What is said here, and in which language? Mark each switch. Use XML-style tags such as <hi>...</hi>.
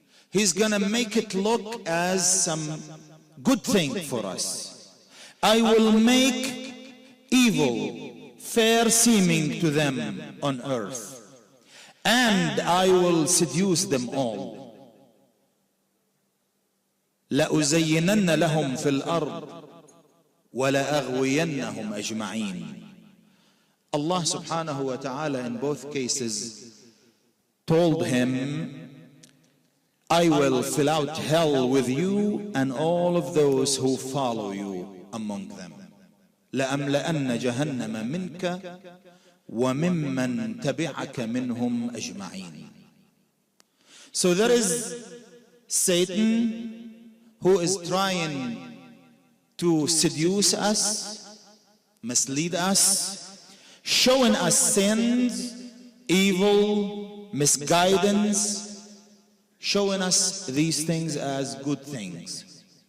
<en>He's gonna make it look as some good thing for us. I will make evil fair seeming to them on earth, and I will seduce them all.</en> <ar>لأزينن لهم في الأرض ولأغوينهم أجمعين.</ar> <en>Allah subhanahu wa ta'ala in both cases told him, I will fill out hell with you and all of those who follow you among them.</en> <ar>لأملأن جهنم منك وممن تبعك منهم أجمعين.</ar> <en>So there is Satan who is trying to seduce us, mislead us, showing us sins, evil, misguidance, showing us these things as good things.</en>